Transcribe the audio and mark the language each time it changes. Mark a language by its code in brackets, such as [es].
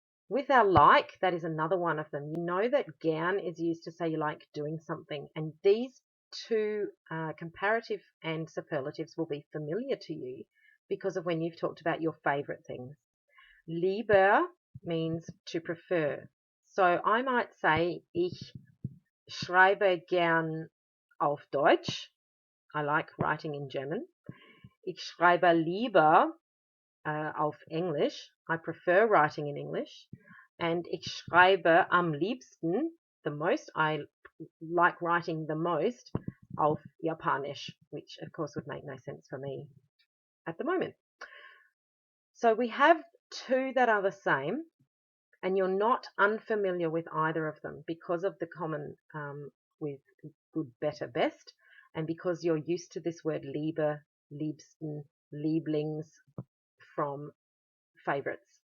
[en] With our like, that is another one of them. You know that gern is used to say you like doing something, and these two comparative and superlatives will be familiar to you because of when you've talked about your favorite things. Lieber means to prefer. So I might say, [de] ich schreibe gern auf Deutsch. [en] I like writing in German. [de] Ich schreibe lieber auf English. [en] I prefer writing in English. And [de] ich schreibe am liebsten, [en] the most, I like writing the most, [de] auf Japanisch, [en] which of course would make no sense for me at the moment. So we have two that are the same, and you're not unfamiliar with either of them because of the common with good, better, best, and because you're used to this word Liebe, Liebsten, Lieblings from favorites.